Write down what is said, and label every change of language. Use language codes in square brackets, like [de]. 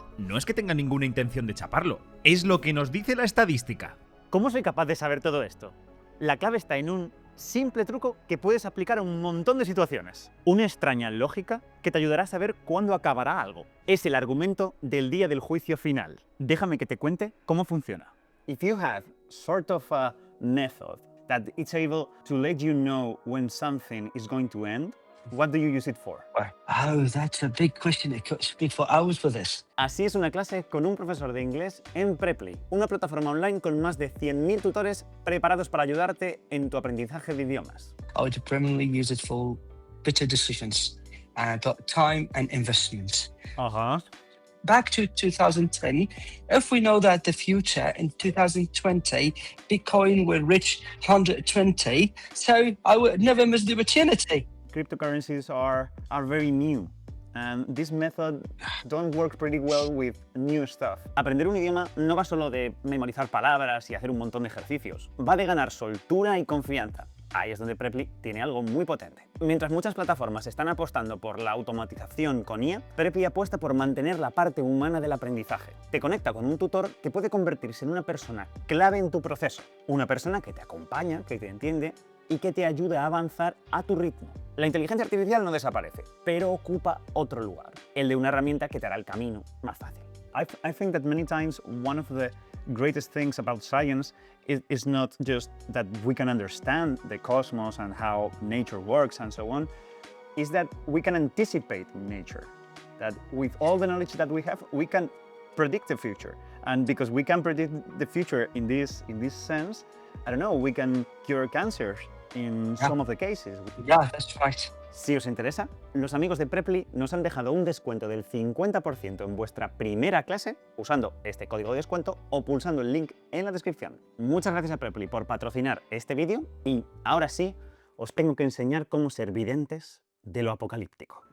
[es] No es que tenga ninguna intención de chaparlo, es lo que nos dice la estadística. ¿Cómo soy capaz de saber todo esto? La clave está en un simple truco que puedes aplicar a un montón de situaciones. Una extraña lógica que te ayudará a saber cuándo acabará algo. Es el argumento del día del juicio final. Déjame que te cuente cómo funciona. [en] If you have sort of a method that it's able to let you know when something is going to end, what do you use it for? Oh, that's a big question. It could speak for hours for this. [es] Así es una clase con un profesor de inglés en Preply, una plataforma online con más de 100.000 tutores preparados para ayudarte en tu aprendizaje de idiomas. [en] I would primarily use it for better decisions about time and investment. Ajá. Back to 2010, if we know that the future in 2020, Bitcoin will reach 120, so I would never miss the opportunity. Cryptocurrencies are very new. And this method don't work pretty well with new stuff. [es] Aprender un idioma no va solo de memorizar palabras y hacer un montón de ejercicios. Va de ganar soltura y confianza. Ahí es donde Preply tiene algo muy potente. Mientras muchas plataformas están apostando por la automatización con IA, Preply apuesta por mantener la parte humana del aprendizaje. Te conecta con un tutor que puede convertirse en una persona clave en tu proceso. Una persona que te acompaña, que te entiende y que te ayuda a avanzar a tu ritmo. La inteligencia artificial no desaparece, pero ocupa otro lugar, el de una herramienta que te hará el camino más fácil. [en] I think that many times one of the greatest things about science is not just that we can understand the cosmos and how nature works and so on, is that we can anticipate nature. That with all the knowledge that we have, we can predict the future. And because we can predict the future in this sense, I don't know, we can cure cancers in some of the cases. Yeah, that's right. [es] Si os interesa, los amigos de Preply nos han dejado un descuento del 50% en vuestra primera clase usando este código de descuento o pulsando el link en la descripción. Muchas gracias a Preply por patrocinar este vídeo y ahora sí, os tengo que enseñar cómo ser videntes de lo apocalíptico.